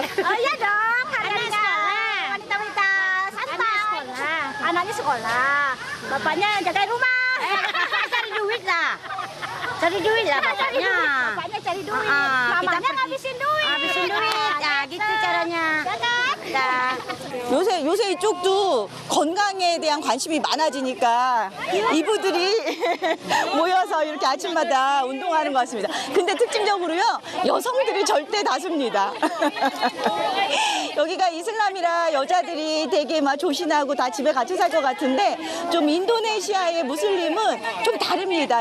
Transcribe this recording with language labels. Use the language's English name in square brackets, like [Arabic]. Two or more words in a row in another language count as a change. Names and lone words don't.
[Indonesian] Oh iya dong, hari-harinya wanita-wanita santai. Anaknya sekolah, bapaknya jagain rumah. Cari duit lah. Cari duit lah bapaknya. Bapaknya cari duit, mamanya ngabisin duit. Habisin duit. Ya gitu caranya. [Korean] 요새 이쪽도 건강에 대한 관심이 많아지니까 이부들이 모여서 이렇게 아침마다 운동하는 것 같습니다. 근데 특징적으로요, 여성들이 절대 다수입니다. 여기가 이슬람이라 여자들이 되게 막 조신하고 다 집에 같이 살 것 같은데 좀 인도네시아의 무슬림은 좀 다릅니다.